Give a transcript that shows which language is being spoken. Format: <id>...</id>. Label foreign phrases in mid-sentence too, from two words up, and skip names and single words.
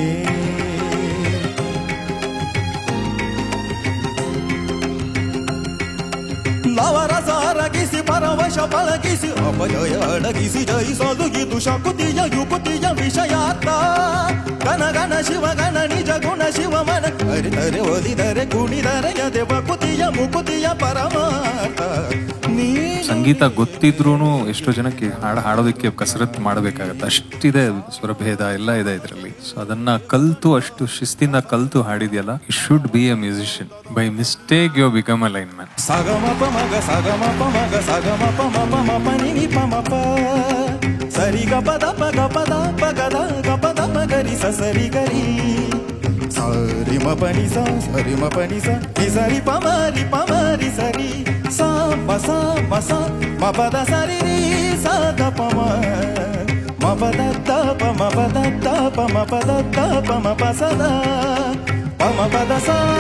<kn>ನವರಸಾರಗಿಸಿ ಪರವಶ ಪಳಗಿಸಿ ಅಪಜಯ ಅಡಗಿಸಿ ಜಯಿಸೋದು ಇದು ಶಕುತಿಯ ಯುಕುತಿಯ ವಿಷಯಾರ್ಥ, ಗಣ ಗಣ ಶಿವ ಗಣ ನಿಜ ಗುಣ ಶಿವ ಮನ ಅರಿತರೆ ಒಲಿದರೆ ಕುಣಿದರೆ ಯದೆ ಬಕುತಿಯ ಮುಕುತಿಯ ಪರಮಾರ್ಥ. ಸಂಗೀತ ಗೊತ್ತಿದ್ರೂ ಎಷ್ಟೋ ಜನಕ್ಕೆ ಹಾಡೋದಕ್ಕೆ ಕಸರತ್ತು ಮಾಡಬೇಕಾಗತ್ತೆ, ಅಷ್ಟಿದೆ ಸ್ವರಭೇದ ಎಲ್ಲ ಇದೆ ಇದರಲ್ಲಿ. ಸೊ ಅದನ್ನ ಕಲ್ತು ಅಷ್ಟು ಶಿಸ್ತಿಂದ ಕಲ್ತು ಹಾಡಿದ್ಯಲ್ಲ,</kn> <en>You should be a musician. By mistake you become a line man. ಸಗಮ ಪಮಗ ಸಗಮ ಪಮಗ ಸಗಮ ಪಮ ಪಮ ಪನಿ ಪಮ ಪ ಸರಿ ಗ ಪದ ಪಗ ಪದ ಪಗದ ಗ ಪದ ಪಗರಿ ಸರಿ ಗರಿ ಸರಿ ಮ ಪನಿ ಸರಿ ಮ ಪನಿ ಸರಿ ಪಮರಿ ಪಮರಿ ಸರಿ ಸ ಮಸ ಮಸ ಮ ಪದ ಸರಿ ರಿ ಸ ಗ ಪಮ ಮ ಪದ ತ ಪ ಮ ಪದ ತ ಪ ಮ ಪದ ತ ಪ ಮ ಪ ಸದ ಪ ಮ ಪದ ಸ</en>